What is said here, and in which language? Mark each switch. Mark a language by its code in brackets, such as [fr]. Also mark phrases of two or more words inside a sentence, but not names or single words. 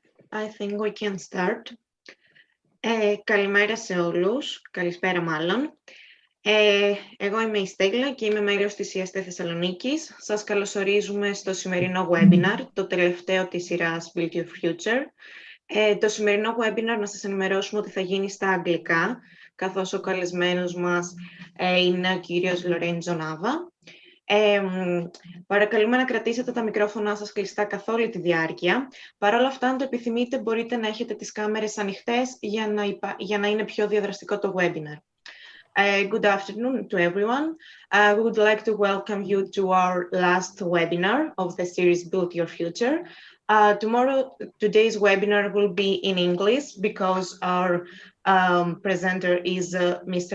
[en] I think we can start. [el] Καλημέρα σε όλους, καλησπέρα μάλλον. Εγώ είμαι η Στέλλα και είμαι μέλος της IAESTE Θεσσαλονίκης. Σας καλωσορίζουμε στο σημερινό webinar, το τελευταίο της σειράς Build Your Future. Το σημερινό webinar να σας ενημερώσουμε ότι θα γίνει στα αγγλικά, καθώς ο καλεσμένος μας είναι ο κύριος Λορέντζο Νάβα. Παρακαλούμε να κρατήσετε τα μικρόφωνά σας κλειστά καθ' όλη τη διάρκεια. Παρ' όλα αυτά, αν το επιθυμείτε, μπορείτε να έχετε τις κάμερες ανοιχτές για να είναι πιο διαδραστικό το webinar. [en] Good afternoon to everyone. We would like to welcome you to our last webinar of the series Build Your Future. Today's webinar will be in English because our presenter is Mr.